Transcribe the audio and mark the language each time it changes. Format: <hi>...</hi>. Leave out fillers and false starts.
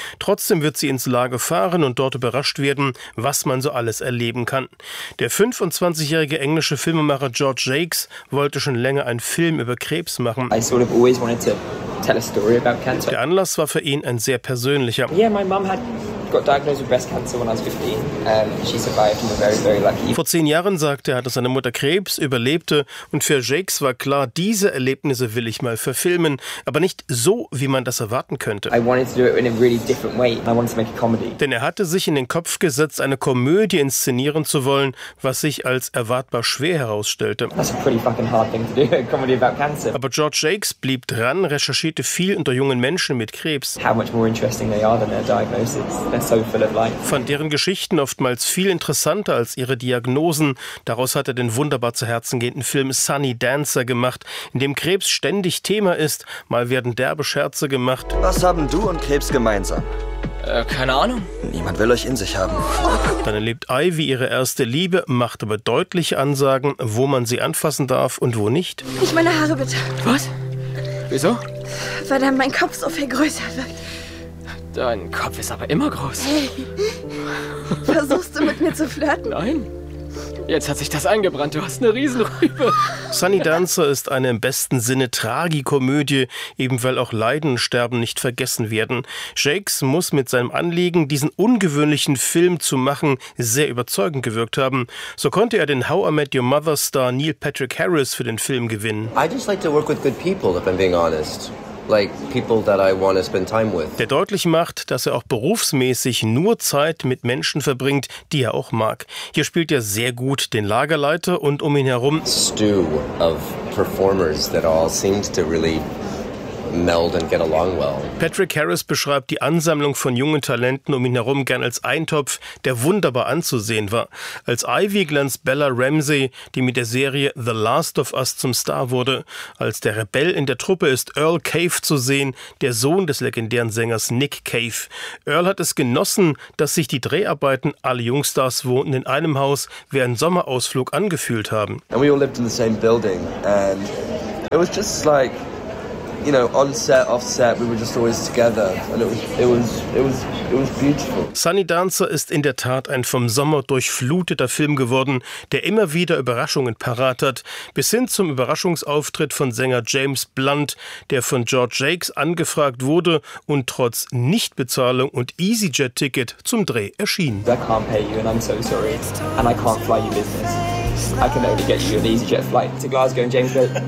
<de>Trotzdem wird sie ins Lager fahren und dort überrascht werden, was man so alles erleben kann. Der 25-jährige englische Filmemacher George Jakes wollte schon länger einen Film über Krebs machen.</de> <en>I sort of always wanted to tell a story about cancer.</en> <de>Der Anlass war für ihn ein sehr persönlicher.</de> <en>Yeah, my mom had got diagnosed with breast cancer when I was 15. She survived and we're very, very lucky.</en> <de>Vor 10 Jahren, sagte er, hatte seine Mutter Krebs, überlebte. Und für Jakes war klar, diese Erlebnisse will ich mal verfilmen. Aber nicht so, wie man das erwarten könnte.</de> <en>I wanted to do it in a really different way. I wanted to make a comedy.</en> <de>Denn er hatte sich in den Kopf gesetzt, eine Komödie inszenieren zu wollen, was sich als erwartbar schwer herausstellte.</de> <en>That's a pretty fucking hard thing to do, a comedy about cancer.</en> <de>Aber George Jakes blieb dran, recherchierte viel unter jungen Menschen mit Krebs.</de> <en>How much more interesting they are than their diagnosis.</en> <de>Fand deren Geschichten oftmals viel interessanter als ihre Diagnosen. Daraus hat er den wunderbar zu Herzen gehenden Film Sunny Dancer gemacht, in dem Krebs ständig Thema ist. Mal werden derbe Scherze gemacht. Was haben du und Krebs gemeinsam? Keine Ahnung. Niemand will euch in sich haben. Dann erlebt Ivy ihre erste Liebe, macht aber deutliche Ansagen, wo man sie anfassen darf und wo nicht. Nicht meine Haare bitte. Was? Wieso? Weil dann mein Kopf so viel größer wird. Dein Kopf ist aber immer groß. Hey, versuchst du mit mir zu flirten? Nein. Jetzt hat sich das eingebrannt, du hast eine Riesenrübe. Sunny Dancer ist eine im besten Sinne Tragikomödie, eben weil auch Leiden und Sterben nicht vergessen werden. Jakes muss mit seinem Anliegen, diesen ungewöhnlichen Film zu machen, sehr überzeugend gewirkt haben. So konnte er den How I Met Your Mother-Star Neil Patrick Harris für den Film gewinnen.</de> <en>I just like to work with good people, if I'm being honest. Like people that I want to spend time with.</en> <de>Der deutlich macht, dass er auch berufsmäßig nur Zeit mit Menschen verbringt, die er auch mag. Hier spielt er sehr gut den Lagerleiter und um ihn herum</de> <en>stew of performers that all seem to really meld and get along well.</en> <de>Patrick Harris beschreibt die Ansammlung von jungen Talenten um ihn herum gern als Eintopf, der wunderbar anzusehen war. Als Ivy glänzt Bella Ramsey, die mit der Serie The Last of Us zum Star wurde. Als der Rebell in der Truppe ist Earl Cave zu sehen, der Sohn des legendären Sängers Nick Cave. Earl hat es genossen, dass sich die Dreharbeiten, alle Jungstars wohnten in einem Haus, wie ein Sommerausflug angefühlt haben.</de> <en>And we all lived in the same building and it was just like, you know, on set, off set, we were just always together and it was beautiful.</en> <de>Sunny Dancer ist in der Tat ein vom Sommer durchfluteter Film geworden, der immer wieder Überraschungen parat hat, bis hin zum Überraschungsauftritt von Sänger James Blunt, der von George Jakes angefragt wurde und trotz Nichtbezahlung und EasyJet-Ticket zum Dreh erschien.</de> <en>I can't pay you and I'm so sorry and I can't fly your business. I can only get you an EasyJet flight to Glasgow and James Bay.</en>